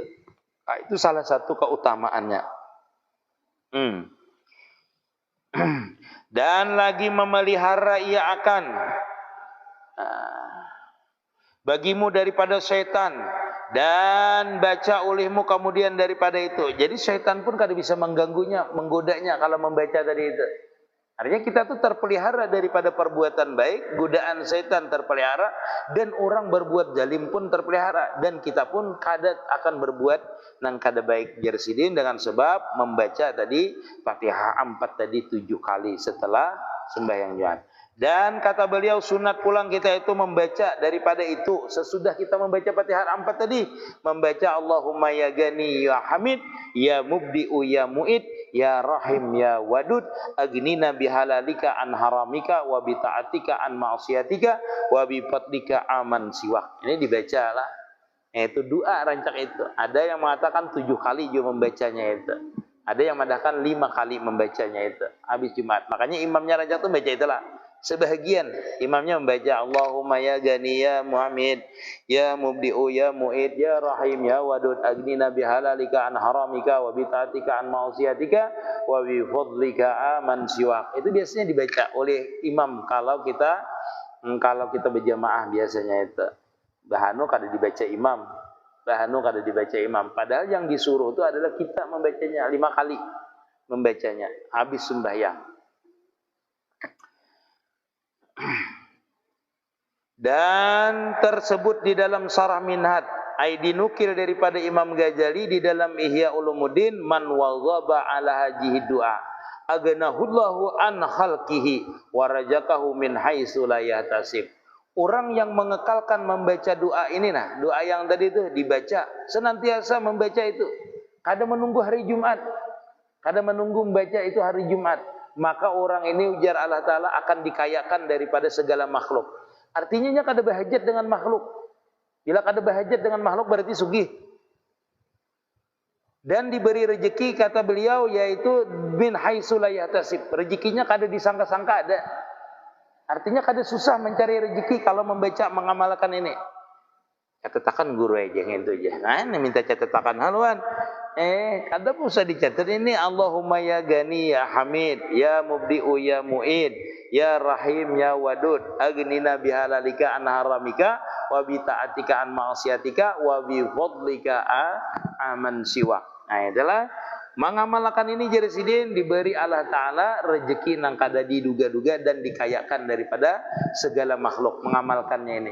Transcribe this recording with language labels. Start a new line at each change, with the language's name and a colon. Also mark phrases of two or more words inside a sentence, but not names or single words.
Banjar: Nah, itu salah satu keutamaannya. Dan lagi memelihara ia akan bagimu daripada setan, dan baca olehmu kemudian daripada itu. Jadi syaitan pun kada bisa mengganggunya, menggodanya kalau membaca tadi itu. Artinya kita tuh terpelihara daripada perbuatan baik, godaan syaitan terpelihara, dan orang berbuat zalim pun terpelihara, dan kita pun kada akan berbuat nang kada baik jersidin dengan sebab membaca tadi Fatihah 4 tadi 7 kali setelah sembahyang Jumat. Dan kata beliau sunat pulang kita itu membaca daripada itu sesudah kita membaca Fatihah 4 tadi, membaca
Arabic: اللهم يا غني يا حميد يا مبدئ يا معيد يا رحيم يا ودود أغننا بحلالك عن حرامك وبطاعتك عن معصيتك وبفضلك عمن سواك.
Banjar: Ini dibaca lah. Itu doa rancak itu. Ada yang mengatakan 7 kali juga membacanya itu. Ada yang mengatakan 5 kali membacanya itu habis Jumat. Makanya imamnya rancak itu baca itulah. Sebahagian imamnya membaca
Arabic: اللهم يا غني يا محمد يا مبدئ يا معيد يا رحيم يا ودود أغننا بحلالك عن حرامك وبطاعتك عن معصيتك وبفضلك عمن سواك.
Banjar: Itu biasanya dibaca oleh imam kalau kita berjamaah biasanya itu. Bahanu kada dibaca imam. Padahal yang disuruh itu adalah kita membacanya 5 kali membacanya habis sembahyang. Dan tersebut di dalam Syarah Minhaj dinukil daripada Imam Ghazali di dalam Ihya Ulumuddin
Arabic: من واظب على هذا الدعاء أغناه الله عن خلقه ورزقه من حيث لا يحتسب.
Banjar: Orang yang mengekalkan membaca doa ini doa yang tadi itu dibaca senantiasa membaca itu, kada menunggu hari Jumat, kada menunggu membaca itu hari Jumat, maka orang ini ujar Allah Ta'ala akan dikayakan daripada segala makhluk. Artinya kada berhajat dengan makhluk. Bila kada berhajat dengan makhluk berarti sugih. Dan diberi rezeki kata beliau yaitu
Arabic: من حيث لا يحتسب.
Banjar: Rezekinya kada disangka-sangka ada. Artinya kada susah mencari rezeki kalau membaca mengamalkan ini. Catatakan guru aja itu aja. Nah, ini minta catatakan haluan. Kada usah dicatat ini
Arabic: اللهم يا غني يا حميد يا مبدئ يا معيد يا رحيم يا ودود أغننا بحلالك عن حرامك وب طاعتك عن معصيتك وب فضلك عمن سوى.
Banjar: Nah, itulah mengamalkan ini jeresidin diberi Allah Ta'ala rezeki nang kada diduga-duga dan dikayakan daripada segala makhluk mengamalkannya ini.